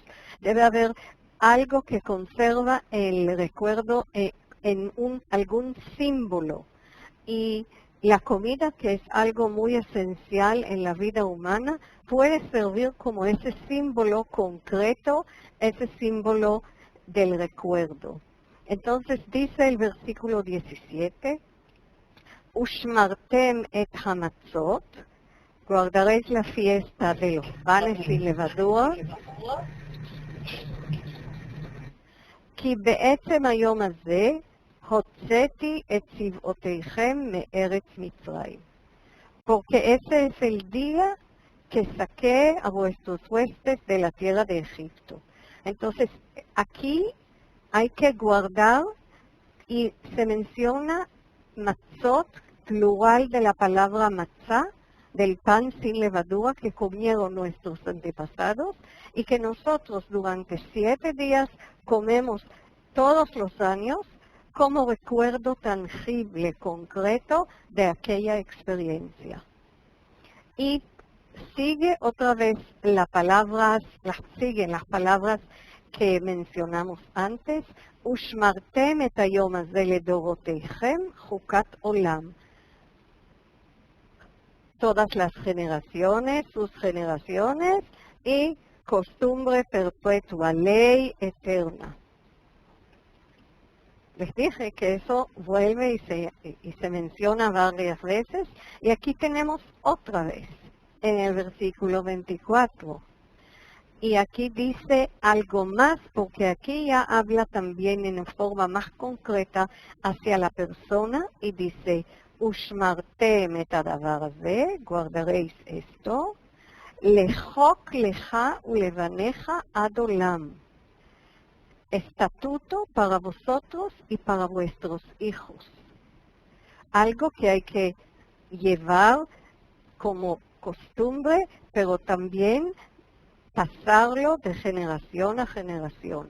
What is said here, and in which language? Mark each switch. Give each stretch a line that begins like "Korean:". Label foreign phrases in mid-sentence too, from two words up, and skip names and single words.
Spanish: Debe haber algo que conserva el recuerdo en algún símbolo. Y la comida, que es algo muy esencial en la vida humana, puede servir como ese símbolo concreto, ese símbolo del recuerdo. Entonces dice el versículo 17,
Hebrew: ושמרתם את המצות,
Spanish: guardaréis la fiesta de los panes sin levadura,
Hebrew: כי בעצם היום הזה הוצאתי את צבאותיכם מארץ מצרים.
Spanish: Porque ese es el día que saqué a vuestros huestes de la tierra de Egipto. Entonces, aquí hay que guardar, y se menciona matzot, plural de la palabra matzá, del pan sin levadura que comieron nuestros antepasados y que nosotros durante 7 días comemos todos los años como recuerdo tangible, concreto de aquella experiencia. Y sigue otra vez siguen las palabras que mencionamos antes,
Hebrew: ושמרתם את היום הזה לדורותיכם חוקת עולם.
Spanish: Todas las generaciones, sus generaciones, y costumbre perpetua, ley eterna. Les dije que eso vuelve y se menciona varias veces, y aquí tenemos otra vez, en el versículo 24. Y aquí dice algo más, porque aquí ya habla también en forma más concreta hacia la persona, y dice,
Hebrew: ושמרתם את הדבר הזה,
Spanish: guardaréis esto,
Hebrew: לחוק לך ולבניך עד עולם.
Spanish: Estatuto para vosotros y para vuestros hijos. Algo que hay que llevar como costumbre, pero también pasarlo de generación a generación.